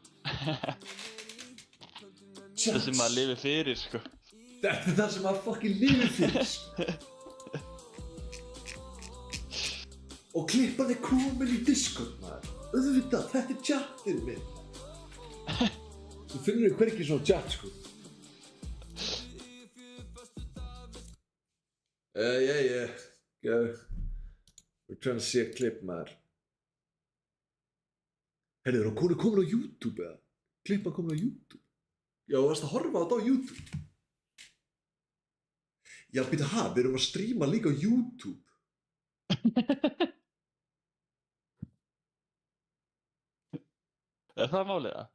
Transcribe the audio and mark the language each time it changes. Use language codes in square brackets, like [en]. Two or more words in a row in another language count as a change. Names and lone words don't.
[is] Það sem maður lifir fyrir, sko. Þetta er það sem maður fucking lifir fyrir, sko. Og klippan er komin í Discord, maður. Auðvitað, þetta er chatið minn. Þú finnur þig hvergi svona chat, sko. [en] Yeah. We're trying to see a clip, [is] maður. Heyrðu, er hún komin á YouTube, eða? Klippan komin á YouTube? Já, þú varst að horfa á þetta á YouTube. Já, býta, við erum að stríma líka á YouTube. Er það málið, það?